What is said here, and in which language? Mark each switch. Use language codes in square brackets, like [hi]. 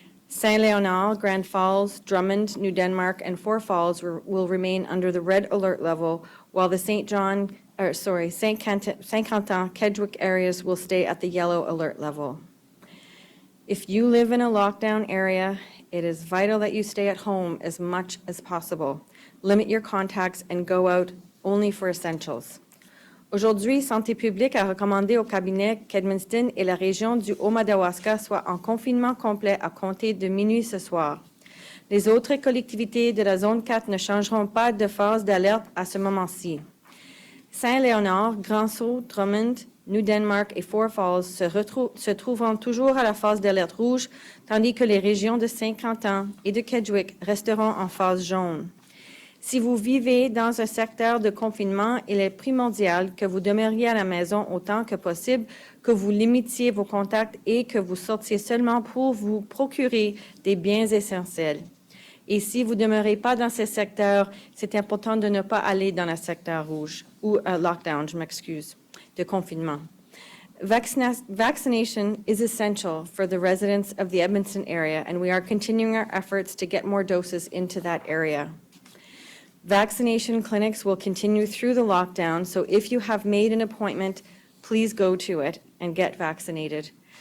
[en] Saint-Léonard, Grand Falls, Drummond, New Denmark, and Four Falls will remain under the red alert level, while the Saint-Quentin, Kedgwick areas will stay at the yellow alert level. If you live in a lockdown area, it is vital that you stay at home as much as possible. Limit your contacts and go out only for essentials. [fr] Aujourd'hui, Santé publique a recommandé au cabinet qu'Edmundston et la région du Haut-Madawaska soient en confinement complet à compter de minuit ce soir. Les autres collectivités de la zone 4 ne changeront pas de phase d'alerte à ce moment-ci. Saint-Léonard, Grand-Sault, Drummond, New Denmark et Four Falls se trouveront toujours à la phase d'alerte rouge, tandis que les régions de Saint-Quentin et de Kedgwick resteront en phase jaune. Si vous vivez dans un secteur de confinement, il est primordial que vous demeuriez à la maison autant que possible, que vous limitiez vos contacts et que vous sortiez seulement pour vous procurer des biens essentiels. Et si vous ne demeurez pas dans ces secteurs, c'est important de ne pas aller dans le secteur rouge, ou lockdown, de confinement. [en] Vaccination is essential for the residents of the Edmundston area, and we are continuing our efforts to get more doses into that area. Vaccination clinics will continue through the lockdown, so if you have made an appointment, please go to it and get vaccinated.